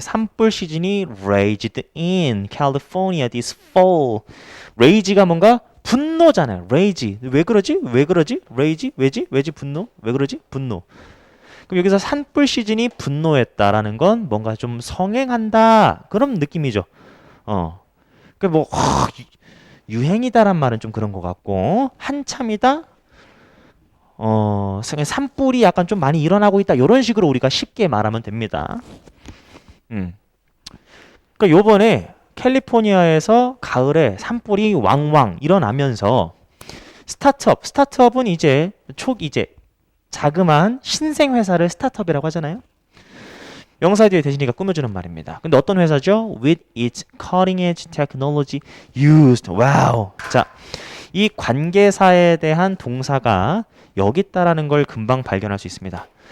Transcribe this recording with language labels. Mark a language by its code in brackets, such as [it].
[ko] 산불 시즌이 [en] raged in California this fall. [ko] rage가 뭔가 분노잖아요. rage. 왜 그러지? 왜 그러지? rage? 왜지? 분노? 왜 그러지? 분노. 그럼 여기서 산불 시즌이 분노했다라는 건 뭔가 좀 성행한다 그런 느낌이죠. 그뭐 유행이다란 말은 좀 그런 것 같고 한참이다. 산불이 약간 좀 많이 일어나고 있다. 이런 식으로 우리가 쉽게 말하면 됩니다. 그러니까 요번에 캘리포니아에서 가을에 산불이 왕왕 일어나면서 스타트업은 이제 자그마한 신생 회사를 스타트업이라고 하잖아요. 명사 뒤에 대신이가 꾸며주는 말입니다. 근데 어떤 회사죠? [en] With its cutting edge technology used. [ko] 와우. 자, 이 관계사에 대한 동사가 여기 있다라는 걸 금방 발견할 수 있습니다.